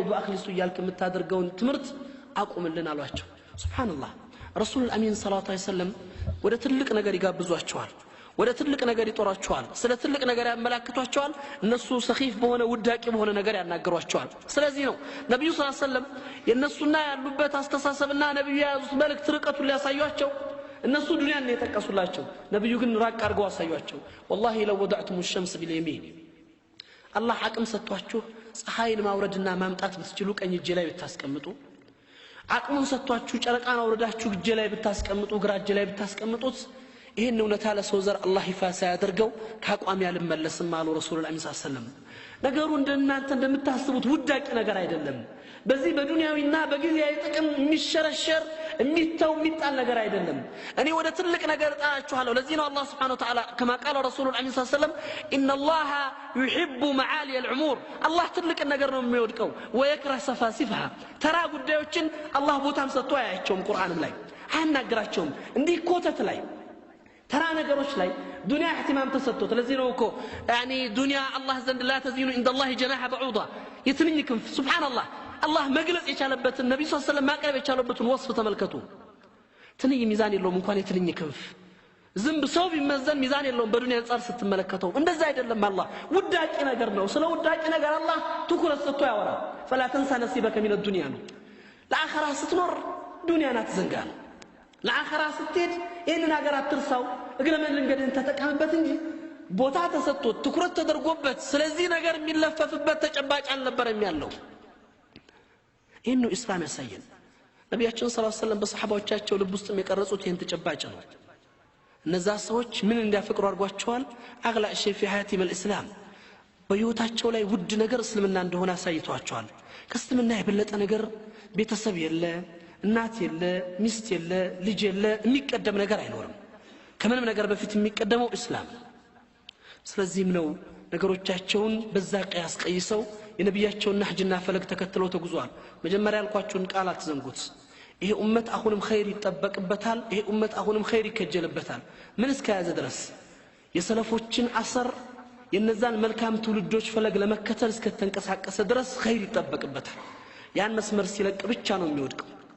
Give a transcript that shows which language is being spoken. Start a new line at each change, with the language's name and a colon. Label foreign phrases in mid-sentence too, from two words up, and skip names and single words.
Amharic: ወአኽሊሱ ያልክ የምታደርገውን ትምርት አቁምልን አሏቸው ሱብሃንአላህ ረሱል አሚን
Arabic: صلى الله عليه وسلم
Amharic: ወደ ትልቅ ነገር ይጋብዟቸዋል ወደ ትልቅ ነገር ይጦራቸዋል ስለ ትልቅ ነገር ያመላክቷቸዋል እነሱ ሰኺፍ በሆነ ውዳቂ በሆነ ነገር ያናገሯቸዋል ስለዚህ ነው ነብዩ
Arabic: صلى الله عليه وسلم
Amharic: የነሱና ያሉበት አስተሳሰብና ነብዩ የያዙት መልእክት ርቀቱን ሊያሳዩአቸው እነሱ ዱንያን ነው የጠቀሱላቸው ነብዩ ግን ራቅ አድርገው አሳዩአቸው
Arabic: والله لو وضعتم الشمس باليمين
Amharic: አላህ አቅም ሰጥቷችሁ ፀሐይን ማውረድና ማምጣት ብትችሉ ቀኝ እጄ ላይ ብታስቀምጡ አቅሙን ሰጥቷችሁ ጨረቃን አውረዳችሁ እጄ ላይ ብታስቀምጡ ግራ እጄ ላይ ብታስቀምጡት ይሄን እውነታ ለሰው ዘር አላህ ይፋ ሳያደርገው ካቋም ያልመለስም አሉ ረሱላህ
Arabic: صلى الله عليه وسلم
Amharic: ነገሩ እንደናንተ እንደምታስቡት ውዳቂ ነገር አይደለም በዚህ በዱንያዊና በጊዜያዊ ጥቅም የሚሸረሸር የሚተው የሚጣል ነገር አይደለም እኔ ወደ ትልቅ ነገር ጣላችኋለሁ ለዚህ ነው አላህ
Arabic: سبحانه وتعالى كما قال رسول الله صلى الله عليه وسلم ان الله يحب معالي الامور الله
Amharic: ትልቅ ነገር ነው የሚወድቀው
Arabic: ويكره سفاسفها
Amharic: ተራ ጉዳዮችን አላህ ቦታም ሰጥቶ አያቸውም ቁርአንም ላይ አያናግራቸውም እንዲህ ኮተት ላይ ተራ ነገሮች ላይ ዱንያ اهتمام ተሰጥቶት ለዚህ ነው እኮ يعني ዱንያ አላህ ዘንድ
Arabic: لا تزين عند الله جناح بعوضة
Amharic: የትንኝ ክንፍ ሱብሃንአላህ አላህ መግለጽ የቻለበትን ነብዩ
Arabic: صلى الله عليه وسلم
Amharic: ማቅረብ የቻለበትን ወስፍ ተመልከቱ ትንኝ ሚዛን የለውም እንኳን የትንኝ ክንፍ ዝንብ ሰው ቢመዘን ሚዛን የለውም በዱንያ አንፃር ስትመለከተው እንደዛ አይደለም አላህ ውዳቂ ነገር ነው ስለ ውዳቂ ነገር አላህ ትኩረት ሰጥቶ ያወራል
Arabic: فلا تنسى نصيبك من الدنيا
Amharic: ነው ለአኺራ ስትኖር ዱንያን አትዘንጋ ነው ለአኺራ ስትሄድ ይሄንን ነገር አትርሳው እግረ መንገድን ተጠቀምበት እንጂ ቦታ ተሰጥቶት ትኩረት ተደርጎበት ስለዚህ ነገር የሚለፈፍበት ተጨባጭ አልነበረም ያለው ይሄን ነው እስላም ያሳየን ነብያችን
Arabic: صلى الله عليه وسلم
Amharic: በሰሃባዎቻቸው ልብ ውስጥ የቀረጹት ይሄን ተጨባጭ ነው እነዛ ሰዎች ምን እንዲያፈቅሩ አድርጓቸዋል
Arabic: أغلى شيء في حياتهم
Amharic: الاسلام በህይወታቸው ላይ ውድ ነገር እስልምና እንደሆነ አሳይቷቸዋል ከእስልምና የበለጠ ነገር ቤተሰብ የለ እናት የለ ሚስት የለ ልጅ የለ የሚቀደም ነገር አይኖርም ከምንም ነገር በፊት የሚቀደመው እስላም ስለዚህም ነው ነገሮቻቸውን በዛ ቀያስ ቀይሰው የነብያቸውን ነህጅና ፈለግ ተከትለው ተጉዟል መጀመሪያ ያልኳችሁን ቃል አትዘንጉት ይሄ ኡመት አሁንም ኸይር ይጠበቅበታል ይሄ ኡመት አሁንም ኸይር ይከጀልበታል ምን እስከያዘ ድረስ የሰለፎችን አሰር የነዛን መልካም ትውልዶች ፈለግ ለመከተል እስከተንቀሳቀሰ ድረስ ኸይር ይጠበቅበታል ያን መስመር ሲለቅ ብቻ ነው የሚወድቀው